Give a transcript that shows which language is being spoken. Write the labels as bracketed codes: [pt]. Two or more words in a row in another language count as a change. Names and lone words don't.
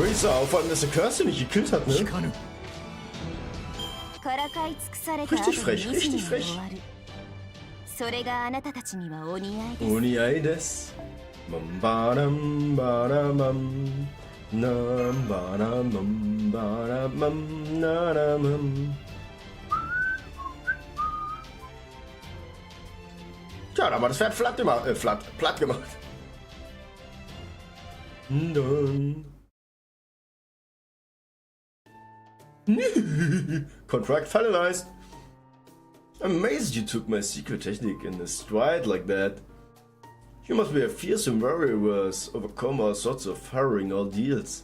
[de] Racer, vor allem, dass der Curse nicht gekillt hat, ne? [ja] 光るからかい尽くされた後 [de] Richtig frech, [ja] に [de] richtig [ja] 惨めに [de] frech. [ja] 終わる。それがあなたたちにはお似合いです。 Uni des. Mum ba-dum ba-da-mum. Nam ba-da-mum ba-da-mum na-da-mum. [de] Tja, da war das Pferd platt gemacht. [en] Dun. Contract finalized. I'm amazed you took my secret technique in a stride like that. You must be a fearsome warrior who has overcome all sorts of harrowing ordeals.